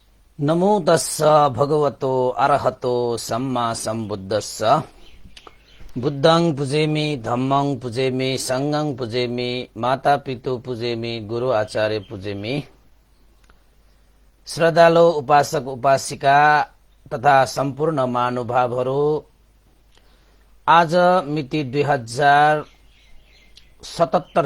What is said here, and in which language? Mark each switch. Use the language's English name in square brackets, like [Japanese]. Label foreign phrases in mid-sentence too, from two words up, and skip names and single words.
[Pali] नमो तस्स भगवतो अरहतो सम्मा सम्बुद्धस्स बुद्धं पुजेमि धम्मं पुजेमि संघं पुजेमि माता पितु पुजेमि गुरु आचार्य पुजेमि। [Nepali] श्रद्धालु उपासक उपासिका तथा सम्पूर्ण महानुभावहरू, आज मिति 2077